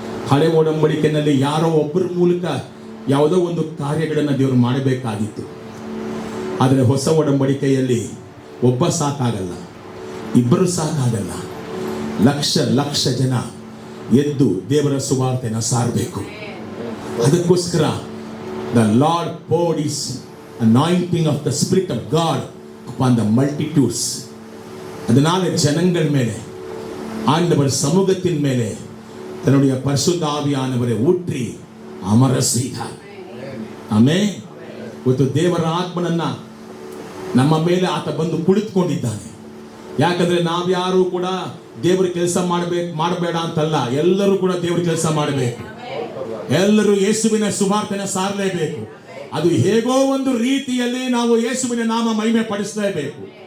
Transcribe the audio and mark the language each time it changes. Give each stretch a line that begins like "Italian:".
Kannada: ಹಳೆ ಒಡಂಬಡಿಕೆಯಲ್ಲಿ ಯಾರೋ ಒಬ್ಬರ ಮೂಲಕ ಯಾವುದೋ ಒಂದು ಕಾರ್ಯಗಳನ್ನು ದೇವರು ಮಾಡಬೇಕಾಗಿತ್ತು. ಆದರೆ ಹೊಸ ಒಡಂಬಡಿಕೆಯಲ್ಲಿ ಒಬ್ಬ ಸಾಕಾಗಲ್ಲ, ಇಬ್ಬರು ಸಾಕಾಗಲ್ಲ, ಲಕ್ಷ ಜನ ಎದ್ದು ದೇವರ ಸುವಾರ್ತೆನ ಸಾರಬೇಕು. ಅದಕ್ಕೋಸ್ಕರ
English: the Lord poured his anointing of the Spirit of God upon the multitudes.
Tamil: அதனால ஜனங்கள் மேலே, ஆண்டவர் சமூகத்தின் மேலே தன்னுடைய பரிசுத்த ஆவியானவரை ஊற்றி அமர செய்தார்.
Kannada: ಆಮೆನ್. ಇವತ್ತು ದೇವರ ಆತ್ಮನನ್ನ ನಮ್ಮ ಮೇಲೆ ಆತ ಬಂದು ಕುಳಿತುಕೊಂಡಿದ್ದಾನೆ. ಯಾಕಂದ್ರೆ ನಾವ್ಯಾರು ಕೂಡ ದೇವರ ಕೆಲಸ ಮಾಡಬೇಡ ಅಂತಲ್ಲ, ಎಲ್ಲರೂ ಕೂಡ ದೇವರ ಕೆಲಸ ಮಾಡಬೇಕು. ಎಲ್ಲರೂ ಯೇಸುವಿನ ಸುವಾರ್ತೆನ ಸಾರಲೇಬೇಕು. ಅದು ಹೇಗೋ ಒಂದು ರೀತಿಯಲ್ಲಿ ನಾವು ಯೇಸುವಿನ ನಾಮ ಮಹಿಮೆ ಪಡಿಸಲೇಬೇಕು.